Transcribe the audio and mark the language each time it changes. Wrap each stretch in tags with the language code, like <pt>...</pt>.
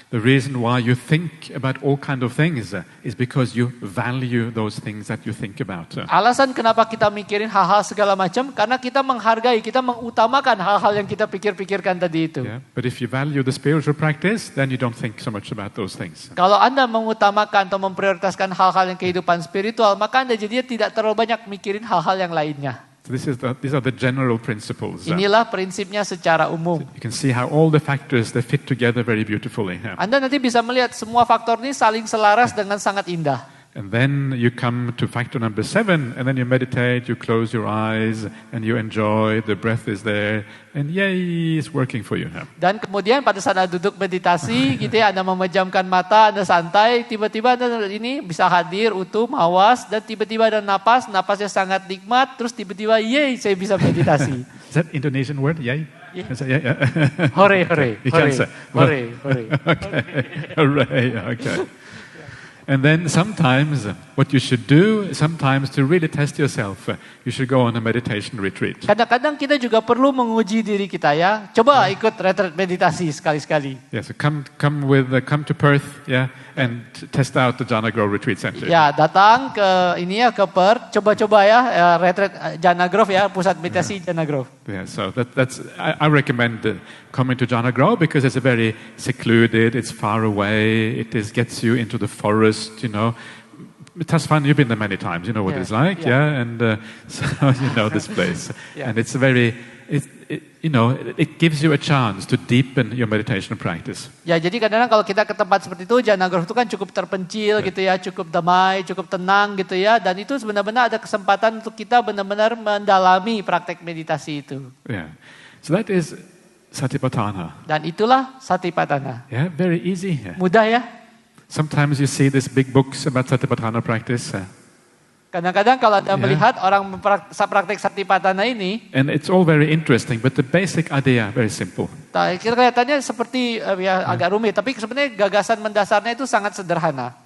<en>The reason why you think about all kind of things is because you value those things that you think about.</en> <id>Alasan kenapa kita mikirin hal-hal segala macam karena kita menghargai, kita mengutamakan hal-hal yang kita pikir-pikirkan tadi itu.</id> <en>Yeah. But if you value the spiritual practice, then you don't think so much about those things.</en> <id>Kalau Anda mengutamakan atau memprioritaskan hal-hal yang kehidupan spiritual, maka Anda jadinya tidak terlalu banyak mikirin hal-hal yang lainnya.</id> <en>So these are the general principles.</en> <id>Inilah prinsipnya secara umum.</id> <en>You can see how all the factors they fit together very beautifully.</en> <id>Anda nanti bisa melihat semua faktor ini saling selaras dengan sangat indah.</id> <en>And then you come to factor number 7, and then you meditate, you close your eyes, and you enjoy, the breath is there, and yay, it's working for you.</en> <id>Dan kemudian pada saat Anda duduk meditasi, gitu ya, Anda memejamkan mata, Anda santai, tiba-tiba Anda ini bisa hadir, utuh, mawas, dan tiba-tiba ada napasnya sangat nikmat, terus tiba-tiba, yay, saya bisa meditasi.</id> <en>Is that Indonesian word, yay? Yeah. Yeah.</en> <id>Hore, hore,</id> <en>You can say.</en> <id>hore, hore.</id> <en>Okay, hooray, okay. And then sometimes what you should do, sometimes to really test yourself, you should go on a meditation retreat.</en> <id>Kadang-kadang kita juga perlu menguji diri kita ya. Coba ikut retreat meditasi sekali-sekali.</id> <en>Yeah, so come to Perth, yeah, and test out the Jhana Grove Retreat Center.</en> <id>Ya, datang ke ke Perth, coba-coba ya retreat Jhana Grove ya, pusat meditasi Jhana Grove.</id> <en>Yeah, so I recommend coming to Jhana Grove because it's a very secluded, it's far away, gets you into the forest, you know. Tasfan, you've been there many times, you know what it's like, yeah? And so you know this place. Yeah. And it's it gives you a chance to deepen your meditation practice.</en> <id>Ya, jadi kadang-kadang kalau kita ke tempat seperti itu, Jhana Grove itu kan cukup terpencil gitu ya, cukup damai, cukup tenang gitu ya, dan itu benar-benar ada kesempatan untuk kita benar-benar mendalami praktek meditasi itu.</id> <en>Yeah. So that is Satipatthana.</en> <id>Dan itulah Satipatthana.</id> <en>Yeah, very easy.</en> <id>Mudah ya?</id> <en>Sometimes you see these big books about Satipatthana practice.</en> <id>Kadang-kadang kalau Anda melihat orang praktek Satipatthana ini,</id> <en>and it's all very interesting, but the basic idea very simple.</en> <id>Kelihatannya seperti agak rumit, tapi sebenarnya gagasan mendasarnya itu sangat sederhana.</id>